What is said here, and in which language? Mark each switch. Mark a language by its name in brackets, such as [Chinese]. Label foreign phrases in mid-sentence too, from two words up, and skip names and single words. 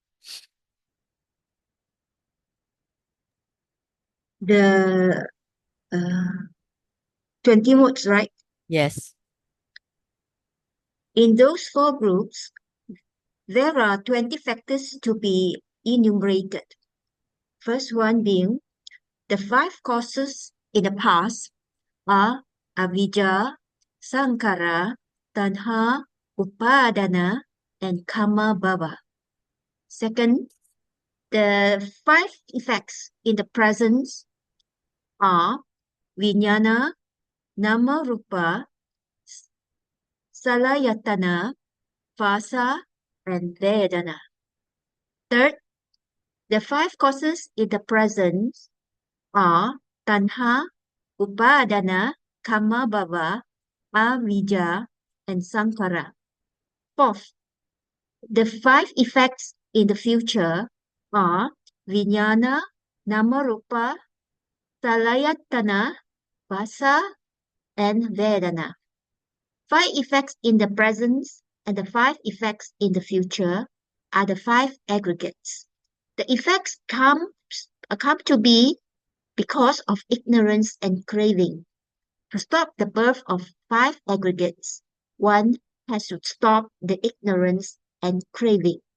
[English] The 20 modes, right? Yes. In those four groups, there are 20 factors to be enumerated. First one being the 5 causes in the past are [Pali] avijja, sankara, tanha, upadana, and kama bhava. [English] Second, the 5 effects in the present are [Pali] vijnana, nama rupa, salayatana, vasa, and vedana. [English] Third, the 5 causes in the present are [Pali] tanha, upadana, kama bhava, avijja, and sankara. [English] Fourth, the 5 effects in the future are [Pali] vijnana, namarupa, salayatana, vasa, [English] and vedana. 5 effects in the present and the 5 effects in the future are the 5 aggregates. The effects come to be because of ignorance and craving. To stop the birth of 5 aggregates, one has to stop the ignorance and craving.